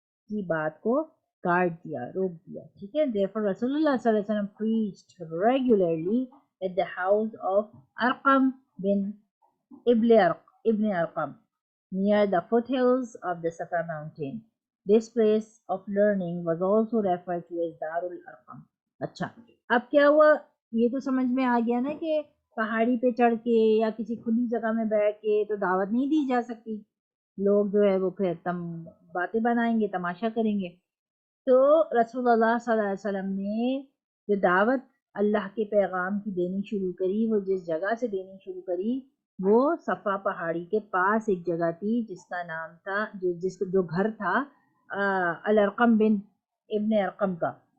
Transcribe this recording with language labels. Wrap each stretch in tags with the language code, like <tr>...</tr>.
<ur>کی بات کو کاٹ دیا، روک دیا، ٹھیک ہے۔</ur> <en>Therefore رسول اللہ صلی اللہ علیہ وسلم preached regularly at the house of Arqam bin Ibn Arqam near the foothills of the Safa mountain. This place of learning was also referred to as Darul Arqam.</en> <ur>اچھا اب کیا ہوا، یہ تو سمجھ میں آ گیا نا کہ پہاڑی پہ چڑھ کے یا کسی کھلی جگہ میں بیٹھ کے تو دعوت نہیں دی جا سکتی، لوگ جو ہے وہ پھر باتیں بنائیں گے، تماشا کریں گے۔ تو رسول اللہ صلی اللہ علیہ وسلم نے جو دعوت اللہ کے پیغام کی دینی شروع کری، وہ جس جگہ سے دینی شروع کری وہ صفا پہاڑی کے پاس ایک جگہ تھی جس کا نام تھا جو گھر تھا الارقم بن ابن ارقم کا،</ur>